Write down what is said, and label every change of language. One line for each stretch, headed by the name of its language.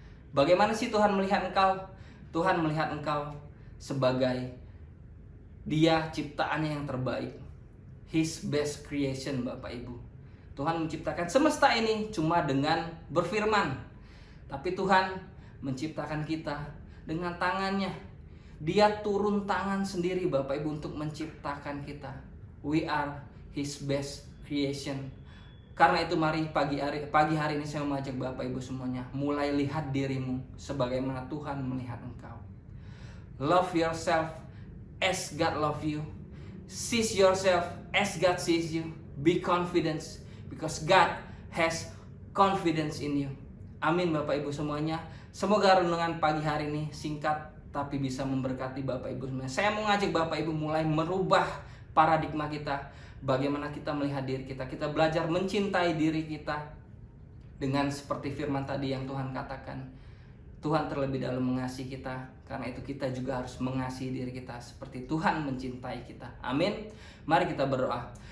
Indonesian: Bagaimana sih Tuhan melihat engkau? Tuhan melihat engkau sebagai Dia ciptaannya yang terbaik,
English: His best creation
Indonesian: Bapak Ibu. Tuhan menciptakan semesta ini cuma dengan berfirman. Tapi Tuhan menciptakan kita dengan tangannya. Dia turun tangan sendiri Bapak Ibu untuk menciptakan kita.
English: We are His best creation.
Indonesian: Karena itu mari pagi hari ini saya mengajak Bapak Ibu semuanya, mulai lihat dirimu sebagaimana Tuhan melihat engkau.
English: Love yourself as God love you. See yourself as God sees you. Be confident because God has confidence in you.
Indonesian: Amin Bapak Ibu semuanya. Semoga renungan pagi hari ini singkat tapi bisa memberkati Bapak Ibu semuanya. Saya mau ngajak Bapak Ibu mulai merubah paradigma kita. Bagaimana kita melihat diri kita. Kita belajar mencintai diri kita. dengan seperti firman tadi yang Tuhan katakan. Tuhan terlebih dahulu mengasihi kita, karena itu kita juga harus mengasihi diri kita seperti Tuhan mencintai kita. Amin. Mari kita berdoa.